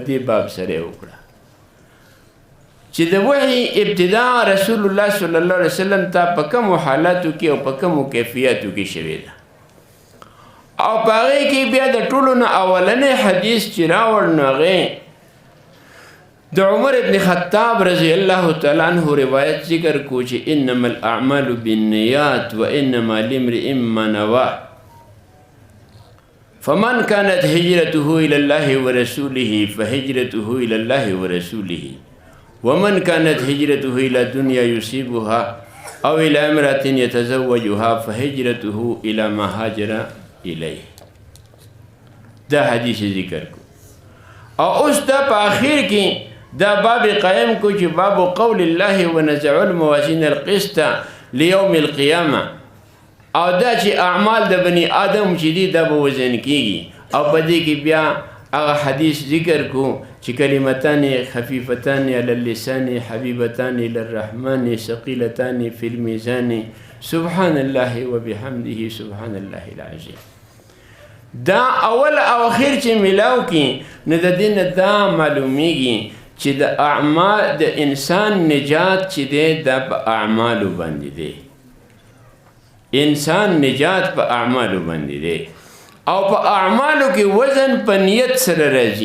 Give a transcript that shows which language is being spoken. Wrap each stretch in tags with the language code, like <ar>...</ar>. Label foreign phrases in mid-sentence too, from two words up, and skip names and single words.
<ps>دې باب سره وکړه چې د وحی ابتدا رسول الله</ps> <ar>صلی الله علیه وسلم</ar> <ps>ته په کومو حالاتو کې او په کومو کیفیاتو کې شوې ده او په هغې کې بیا د ټولو نه اولنی حدیث چې راوړ نو هغې د عمر ابن خطاب</ps> <ar>رضی الله تعالی عنه</ar> <ps>روایت ذکر کو چې</ps> <ar>انما الاعمال بالنیات وانما لامرئ ما نوى فمن كانت هجرته الى الله ورسوله فهجرته الى الله ورسوله ومن كانت هجرته الى دنيا يصيبها او الى امرأة يتزوجها فهجرته الى ما هاجر اليه.</ar> <ps>دا حدیث ذکر کو او اوس دا په آخر کې دا باب قائم کو چې</ps> <ar>باب قول الله ونزع الموازين القسط ليوم القيامه</ar> <ps>او دا چې اعمال د بني آدم چې دي دا به وزن کېږي او په دې کې بیا هغه حدیث ذکر کو چې</ps> <ar>کلمتان خفیفتان علی اللسان حبیبتان الی الرحمن ثقیلتان فی الميزان سبحان الله وبحمده سبحان الله العظیم.</ar> <ps>دا اول او اخر چې ملاو کې نه د دین دا معلومیږي چې د اعمال د انسان نجات چې دی دا په اعمالو باندې دی. انسان نجات په اعمالو باندې دی او په اعمالو کې وزن په نیت سره راځي.</ps>